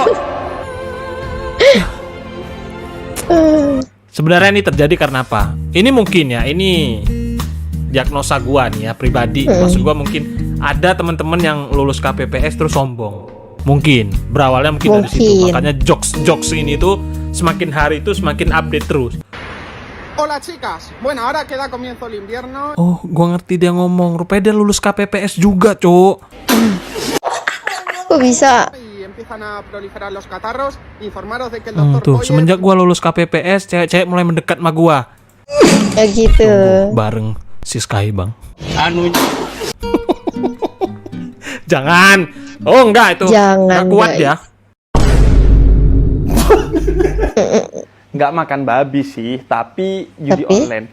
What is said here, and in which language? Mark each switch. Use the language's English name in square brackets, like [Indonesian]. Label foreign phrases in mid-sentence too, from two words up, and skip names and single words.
[Indonesian] Sebenarnya ini terjadi karena apa? Ini mungkin ya, ini diagnosa gua nih ya pribadi. Maksud gua mungkin ada teman-teman yang lulus KPPS terus sombong. Mungkin berawalnya mungkin dari situ. Makanya jokes ini tuh semakin hari itu semakin update terus. [Spanish] Hola chicas, bueno ahora que da comienzo el invierno. [Indonesian] Oh, gua ngerti dia ngomong. Rupanya dia lulus KPPS juga, Cok. Kok bisa? [Spanish] Y empiezan a proliferar los catarros, informaros de que el [Indonesian] Tuh, [Spanish] doctor Boyer... [Indonesian] semenjak gua lulus KPPS, cewek-cewek mulai mendekat sama gua. Ya gitu. Bareng si Sky, Bang. Anunya. Jangan. Oh, enggak itu. Jangan, Nggak kuat guys. ya. Nggak makan babi sih, tapi judi online.